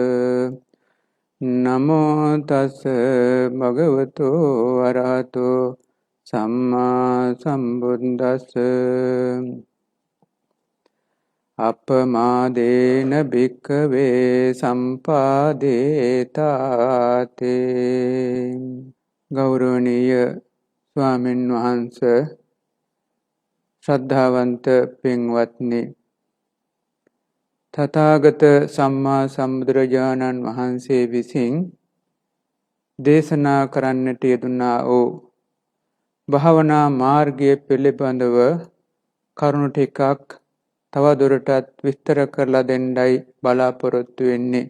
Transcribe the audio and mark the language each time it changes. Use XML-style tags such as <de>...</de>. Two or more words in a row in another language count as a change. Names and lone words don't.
<pi>නමෝ තස් භගවතු අරහතෝ සම්මා සම්බුද්දස්ස. අපමාදේන භික්ඛවේ සම්පාදේතාතේ.</pi> <si>ගෞරවනීය ස්වාමීන් වහන්සේ, ශ්‍රද්ධාවන්ත පින්වත්නි, තථාගත සම්මා සම්බුදුරජාණන් වහන්සේ විසින් දේශනා කරන්නට යෙදුනා වූ භාවනා මාර්ගය පිළිබඳව කරුණු ටිකක් තවදුරටත් විස්තර කරලා දෙන්නයි බලාපොරොත්තු වෙන්නේ.</si>